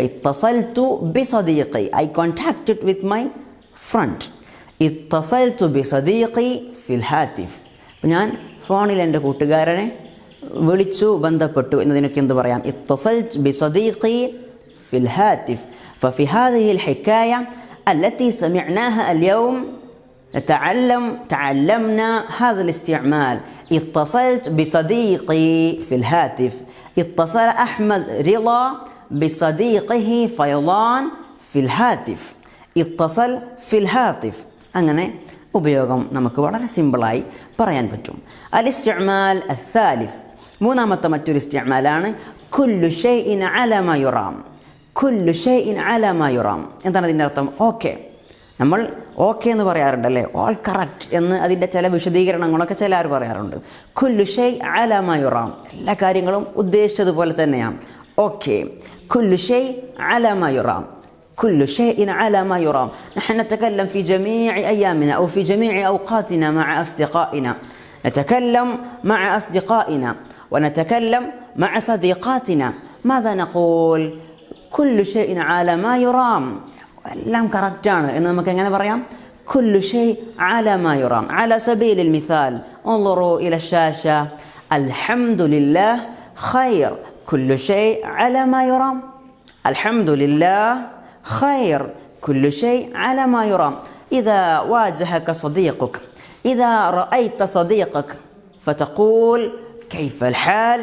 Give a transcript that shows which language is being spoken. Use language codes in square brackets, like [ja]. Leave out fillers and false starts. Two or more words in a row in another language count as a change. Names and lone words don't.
[ar] اتصلت بصديقي, [en] I contacted with my friend. [ar] اتصلت بصديقي في الهاتف, [ml] ഞാൻ ഫോണിൽ എൻ്റെ കൂട്ടുകാരനെ വിളിച്ചു, ബന്ധപ്പെട്ടു എന്നതിനൊക്കെ എന്ത് പറയാം? [ar] اتصلت بصديقي في الهاتف. ففي هذه الحكاية التي سمعناها اليوم تعلمنا هذا الاستعمال. اتصلت بصديقي في الهاتف. اتصل أحمد رضا بصديقه فيضان في الهاتف. اتصل في الهاتف [ml] അങ്ങനെ ഉപയോഗം നമുക്ക് വളരെ സിമ്പിളായി പറയാൻ പറ്റും. [ar] الاستعمال الثالث, [ml] മൂന്നാമത്തെ മറ്റൊരു ഇസ്തിഅ്മാലാണ് [ar] كل شيء على ما يرام. كل شيء على ما يرام [ml] എന്താണ് അതിൻ്റെ അർത്ഥം? ഓക്കെ, നമ്മൾ ഓക്കെ എന്ന് പറയാറുണ്ടല്ലേ, [en] all correct [ml] എന്ന് അതിൻ്റെ ചില വിശദീകരണങ്ങളൊക്കെ ചിലർ പറയാറുണ്ട്. [ar] كل شيء على ما يرام, [ml] എല്ലാ കാര്യങ്ങളും ഉദ്ദേശിച്ചതുപോലെ തന്നെയാണ്. [ar] ഓക്കെ, كل شيء على ما يرام. كل شيء على ما يرام. نحن نتكلم في جميع أيامنا أو في جميع أوقاتنا مع أصدقائنا، نتكلم مع أصدقائنا ونتكلم مع صديقاتنا. ماذا نقول؟ كل شيء على ما يرام. [ml] എല്ലാം കറക്റ്റാണ് എന്ന് നമുക്ക് എങ്ങനെ പറയാം? [ar] كل شيء على ما يرام. على سبيل المثال انظروا إلى الشاشة. الحمد لله خير. كل شيء على ما يرام. الحمد لله خير. كل شيء على ما يرام. إذا واجهك صديقك، إذا رأيت صديقك فتقول كيف الحال؟